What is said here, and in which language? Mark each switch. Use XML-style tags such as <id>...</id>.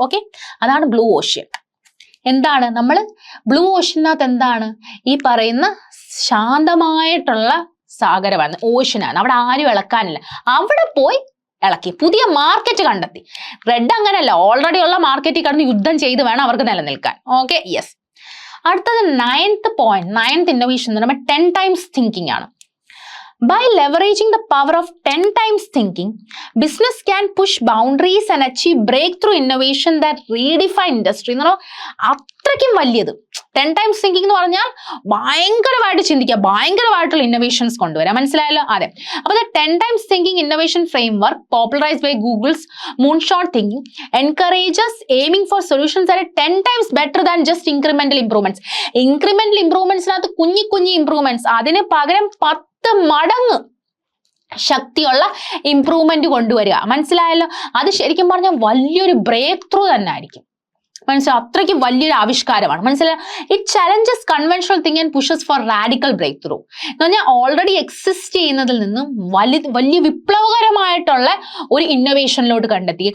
<ml>Okay, അതാണ് blue ocean. എന്താണ് നമ്മൾ ബ്ലൂ ഓഷ്യനകത്ത് എന്താണ് ഈ പറയുന്ന ശാന്തമായിട്ടുള്ള സാഗരമാണ്, ഓഷ്യനാണ്. അവിടെ ആരും ഇളക്കാനില്ല, അവിടെ പോയി ഇളക്കി പുതിയ മാർക്കറ്റ് കണ്ടെത്തി. റെഡ് അങ്ങനെയല്ല, ഓൾറെഡി ഉള്ള മാർക്കറ്റിൽ കടന്ന് യുദ്ധം ചെയ്ത് വേണം അവർക്ക് നിലനിൽക്കാൻ. Okay, yes. അടുത്തത് നയൻത് ഇന്നോവേഷൻ എന്ന് പറയുമ്പോൾ 10 times thinking ആണ്.</ml> <en>By leveraging the power of 10 times thinking, business can push boundaries and achieve breakthrough innovation that redefine industry.</en> <ml>എന്ന് പറഞ്ഞാൽ അത്രയ്ക്കും വലിയത് 10 times thinking എന്ന് പറഞ്ഞാൽ ഭയങ്കരമായിട്ട് ചിന്തിക്കുക, ഭയങ്കരമായിട്ടുള്ള ഇന്നോവേഷൻസ് കൊണ്ടുവരാം. മനസ്സിലായല്ലോ? അതെ.</ml> <en>അപ്പോൾ 10 times thinking innovation framework popularized by Google's moonshot thinking encourages aiming for solutions that are 10 times better than just incremental improvements.</en> <ml>Incremental improvements-നകത്ത് കുഞ്ഞി ഇംപ്രൂവ്മെന്റ്സ്, അതിന് പകരം 10 മടങ്ങ് ശക്തിയുള്ള ഇംപ്രൂവ്മെന്റ് കൊണ്ടുവരിക. മനസ്സിലായല്ലോ? അത് ശരിക്കും പറഞ്ഞാൽ വലിയൊരു ബ്രേക്ക് ത്രൂ തന്നെ ആയിരിക്കും. മനസ്സിലായി? അത്രയ്ക്ക് വലിയൊരു ആവിഷ്കാരമാണ്. മനസ്സിലായി?</ml> <en>it challenges conventional think and pushes for radical breakthrough</en> <ml>എന്ന് പറഞ്ഞാൽ ഓൾറെഡി എക്സിസ്റ്റ് ചെയ്യുന്നതിൽ നിന്നും വലിയ വിപ്ലവകരമായിട്ടുള്ള ഒരു ഇന്നോവേഷനിലോട്ട് കണ്ടെത്തി.</ml>